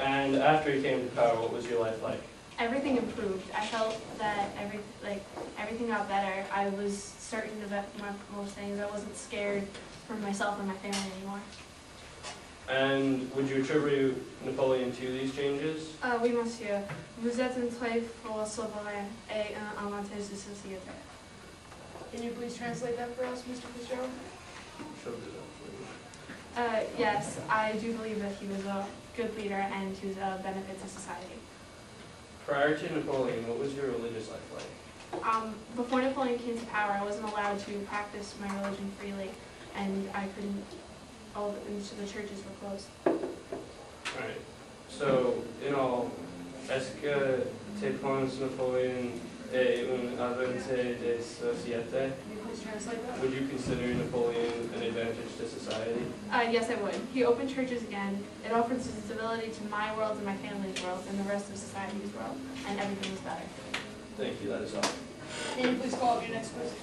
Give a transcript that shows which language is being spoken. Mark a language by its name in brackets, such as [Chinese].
[English] And after he came to power, what was your life like? Everything improved. I felt that everything got better. I was certain about most things. I wasn't scared for myself and my family anymore. And would you attribute Napoleon to these changes? [French] Oui, monsieur. Vous êtes un très fort souverain et un inventeur de société. [English] Can you please translate that for us, Mr. Fitzgerald? She'll do that for you. Yes, I do believe that he was a good leader and he was a benefit to society. Prior to Napoleon, what was your religious life like? Before Napoleon came to power, I wasn't allowed to practice my religion freely, and I couldn't. All the churches were closed. Right. So, in all, [French] est-ce que tu penses Napoleon est un inventeur de société? [English] Can you please translate that? Would you consider Napoleon an advantage to society? Yes, I would. He opened churches again. It offered stability to my world and my family's world and the rest of society's world, and everything was better. Thank you, that is all. Can you please call up your next person?